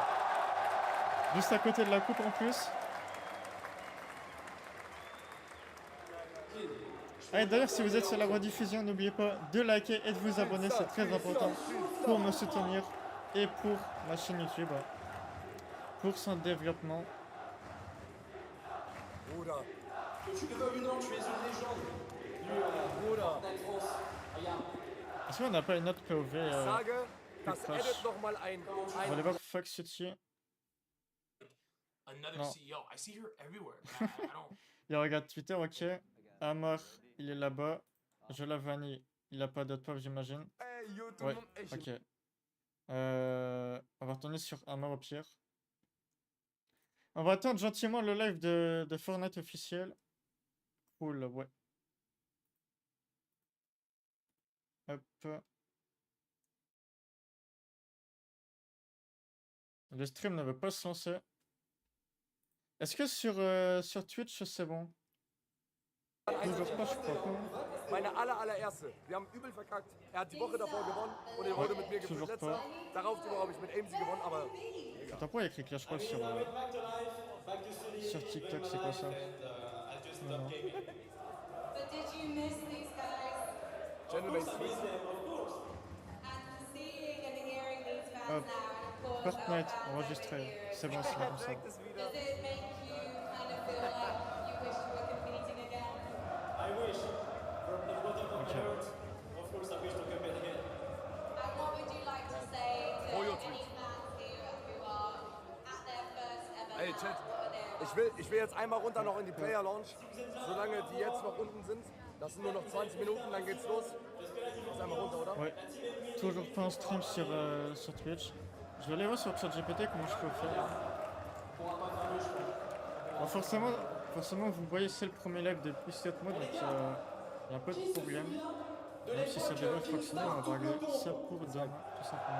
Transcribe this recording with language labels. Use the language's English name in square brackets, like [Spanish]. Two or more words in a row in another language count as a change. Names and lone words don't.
[French] Juste à côté de la coupe en plus. Ah, et d'ailleurs, si vous êtes sur la rediffusion, n'oubliez pas de liker et de vous abonner, c'est très important pour me soutenir et pour ma chaîne YouTube, pour son développement. [German] Bruder. [French] Que tu le veuilles ou non, tu es une légende. [German] Bruder. [French] Fortnite France, regarde. Est-ce qu'on n'a pas une autre POV [German] Ich sage, das Quatsch. edit nochmal ein. [French] On va aller voir Fox Sushi. [English] Another [French] Non. [English] CEO. I see her everywhere. But I don't. [French] Il regarde Twitter, ok. Amor, il est là-bas. Je la vanille. Il a pas d'autre POV, j'imagine. Ey, yo, tout Ouais, le monde. Ey, ok. On va retourner sur Amor au pire. On va attendre gentiment le live de Fortnite officiel. Cool, ouais. Hop. Le stream ne veut pas se lancer. Est-ce que sur Twitch c'est bon? Toujours pas, je crois pas. [German] Meine allererste. Wir haben übel verkackt. Er hat die Woche davor gewonnen und er wurde mit mir gefühlt [French] Toujours [German] letzter. [French] pas. [German] Darauf die Woche habe ich mit AMC gewonnen, aber [French] Attends, pourquoi il y a écrit Clash Royale sur TikTok, c'est quoi ça? Non, non. [English] But did you miss these guys? Gentleman. And seeing and hearing these fans [French] Hop. [English] now, of course, Fortnite, our fans [French] enregistré. [English] over here. [French] C'est bon, c'est bon comme ça. [English] Does it make you kind of feel like you wish you were competing again? I wish, from the bottom of my Okay. heart, of course I wish to compete again. And what would you like to say to Pollo any tweet. fans here who are at their first ever Ey, match Chat. for their [German] Ich will jetzt einmal runter noch in die Player Lounge. Solange die jetzt noch unten sind. Das sind nur noch 20 Minuten, dann geht's los. Jetzt einmal runter, oder? [French] Ouais. Toujours pas en stream sur Twitch. Je vais aller voir sur ChatGPT comment je peux faire. Bon, forcément, vous voyez, c'est le premier live depuis 7 mois, donc il y a un peu de problème. Même si ça devrait fonctionner, on va régler ça pour demain, tout simplement.